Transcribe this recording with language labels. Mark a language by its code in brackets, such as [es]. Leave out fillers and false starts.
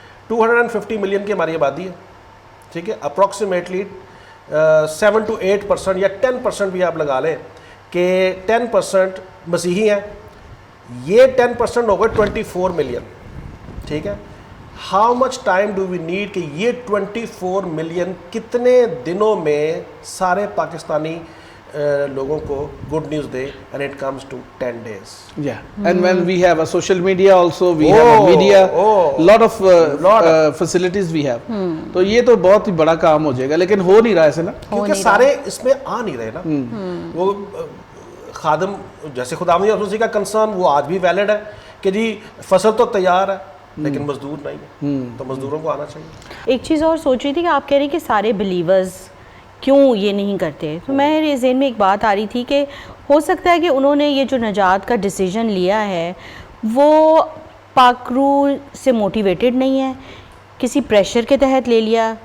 [ur] 250 million کی ہماری آبادی ہے, ٹھیک ہے, اپروکسیمیٹلی 7 to 8% یا 10% بھی آپ لگا لیں کہ 10% مسیحی ہیں, یہ 10% ہو گئے 24 ملین, ٹھیک ہے. [en] how much time do we need [ur] کہ یہ 24 ملین کتنے دنوں میں سارے پاکستانی لوگوں کو good news they, [en] and it comes to 10 days. Yeah, and when we have a social media also, we have a media, lot of facilities we have. [ur] تو یہ تو بہت ہی بڑا کام ہو جائے گا, لیکن ہو نہیں رہا ایسے نا, کیونکہ سارے اس میں آ نہیں رہے نا. وہ خادم جیسے خداوند یسوع مسیح کا کنسرن وہ آج بھی ویلڈ ہے کہ جی فصل تو تیار ہے لیکن مزدور نہیں ہے, تو مزدوروں کو آنا چاہیے. ایک چیز اور سوچ رہی تھی کہ آپ کہہ رہے ہیں کہ سارے بلیورز کیوں یہ نہیں کرتے, تو میرے ذہن میں ایک بات آ رہی تھی کہ ہو سکتا ہے کہ انہوں نے یہ جو نجات کا ڈیسیجن لیا ہے وہ پاک روح سے موٹیویٹڈ نہیں ہے, کسی پریشر کے تحت لے لیا.